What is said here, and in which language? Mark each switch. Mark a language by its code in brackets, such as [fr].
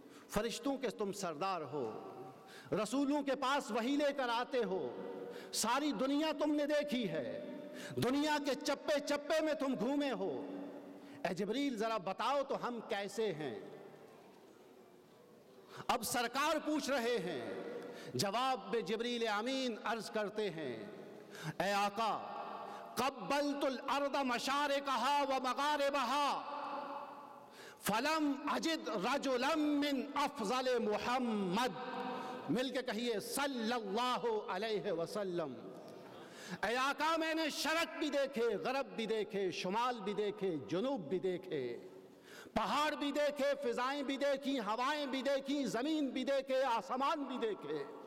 [ur] فرشتوں کے تم سردار ہو، رسولوں کے پاس وحی لے کر آتے ہو، ساری دنیا تم نے دیکھی ہے، دنیا کے چپے چپے میں تم گھومے ہو، اے جبریل ذرا بتاؤ تو ہم کیسے ہیں؟ اب سرکار پوچھ رہے ہیں، جواب میں جبریل امین عرض کرتے ہیں، اے آقا، [ar] قبلت الارض مشارقها ومغاربها فلم اجد رجلا من افضل محمد. [ur] مل کے کہیے صلی اللہ علیہ وسلم. اے آقا میں نے شرق بھی دیکھے، غرب بھی دیکھے، شمال بھی دیکھے، جنوب بھی دیکھے، پہاڑ بھی دیکھے، فضائیں بھی دیکھی، ہوائیں بھی دیکھی، زمین بھی دیکھے، آسمان بھی دیکھے.